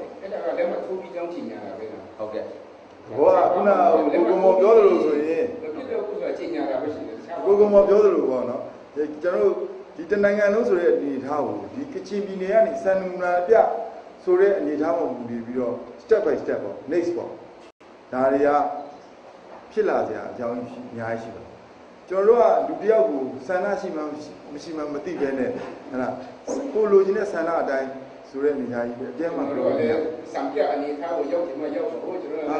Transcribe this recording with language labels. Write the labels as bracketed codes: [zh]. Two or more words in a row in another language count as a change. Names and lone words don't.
[my] အဲ့ဒါကလက်မှတ်ထိုးပြီးကြောင်းကြေညာတာပဲလား ဟုတ်ကဲ့ ဘောကခုနကိုမောပြောသလိုဆိုရင် ပြည့်တော့ခုကကြေညာတာပဲရှိတယ် ကိုမောပြောသလိုပေါ့နော်ကျွန်တော်တို့ဒီတနိုင်ငံလုံးဆိုတဲ့အနေထားကိုဒီကချင်ပြည်နယ်ကနေစံနမူနာပြဆိုတဲ့အနေထားပေါ်မူတည်ပြီးတော့ [en] step by step [my] ပေါ့ next ပေါ့ဒါတွေကဖြဖြစ်လာစရာအကြောင်းအများကြီးရှိပါကျွန်တော်တို့ကလူတယောက်ကိုဆန္ဒရှိမှမရှိမှမသိဘဲနဲ့ဟလားကိုလိုချင်တဲ့ဆန္ဒအတိုင်းဆိုတဲ့နေရာကြီးပဲအပြည့်မှပြောတယ် စံပြအနေထားကိုရောက်တယ်မရောက်ဘူးကျွန်တော်